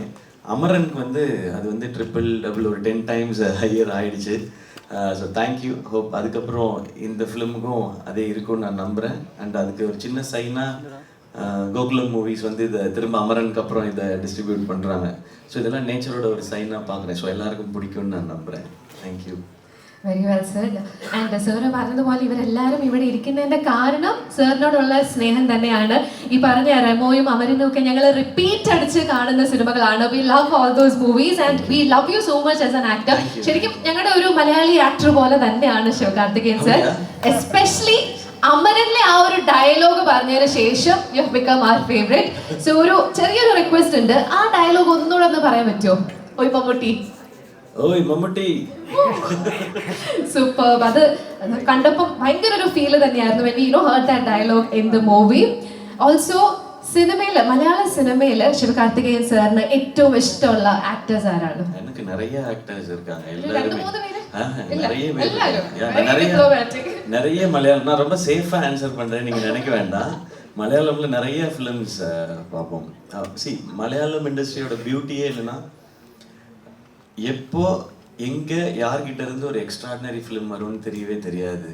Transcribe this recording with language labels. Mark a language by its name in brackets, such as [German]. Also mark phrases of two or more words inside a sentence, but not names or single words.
[Tamil] அமரனுக்கு வந்து அது வந்து [English] triple double [Tamil] ஒரு 10 [English] times higher [Tamil] ஆகிடுச்சு. [English] So thank you. [Tamil] ஹோப் அதுக்கப்புறம் இந்த ஃபிலிமுக்கும் அதே இருக்கும்னு நான் நம்புகிறேன். அண்ட் அதுக்கு ஒரு சின்ன சைனாக கோகுலம் மூவிஸ் வந்து இதை திரும்ப அமரனுக்கு அப்புறம் இதை டிஸ்ட்ரிபியூட் பண்ணுறாங்க. ஸோ இதெல்லாம் நேச்சரோட ஒரு சைனாக பார்க்குறேன். ஸோ எல்லாருக்கும் பிடிக்கும்னு நான் നമ്പുறேன். [English] Thank you. Very well sir. [Malayalam] ആൻഡ് സാറ് പറഞ്ഞതുപോലെ ഇവരെല്ലാവരും ഇവിടെ ഇരിക്കുന്നതിൻ്റെ കാരണം സാറിനോടുള്ള സ്നേഹം തന്നെയാണ്. ഈ പറഞ്ഞ റെമോയും അമരനും ഒക്കെ ഞങ്ങൾ റിപ്പീറ്റ് അടിച്ച് കാണുന്ന സിനിമകളാണ്. [English] We love all those movies and we love you so much as an actor. [Malayalam] ശരിക്കും ഞങ്ങളുടെ ഒരു മലയാളി ആക്ടർ പോലെ തന്നെയാണ് ശിവകാർത്തികേയൻ സർ. എസ്പെഷ്യലി അമരനിലെ ആ ഒരു ഡയലോഗ് പറഞ്ഞതിന് ശേഷം [English] you have become our favourite. [Malayalam] സോ ഒരു ചെറിയൊരു റിക്വസ്റ്റ് ഉണ്ട്, ആ ഡയലോഗ് ഒന്നുകൂടെ ഒന്ന് പറയാൻ പറ്റുമോ? ഓയ് മമ്മൂട്ടി. ഓയ് മമ്മൂട്ടി. സൂപ്പർ. അത് കണ്ടപ്പോൾ ഭയങ്കര ഒരു ഫീല് തന്നെയായിരുന്നു [English] when we heard that dialogue in the movie. [Malayalam] Also സിനിമയില് മലയാള സിനിമയില് ശിവകാർത്തികേയൻ സാറിന് ഏറ്റവും ഇഷ്ടമുള്ള ആക്ടേഴ്സ് ആരാണ്? [Tamil] எனக்கு நிறைய ஆக்டர்ஸ் இருக்காங்க, [Malayalam] രണ്ട് [Tamil] எல்லாருமே [Malayalam] മൂന്ന് പേര്? [Tamil] நிறைய பேர் எல்லாரும்? [English] Yeah, Very [Tamil] நிறைய [English] diplomatic. [Tamil] நிறைய மலையாளம். நான் ரொம்ப சேஃபா ஆன்சர் பண்றேன், நீங்க நினைக்க வேண்டாம். மலையாளம்ல நிறைய ஃபிலிம்ஸ் பார்ப்போம். சி மலையாளம் இண்டஸ்ட்ரியோட பியூட்டியே என்னன்னா, எப்போ எங்க யார்கிட்ட இருந்து ஒரு [English] extraordinary film [Tamil] வரும்னு தெரியவே தெரியாது.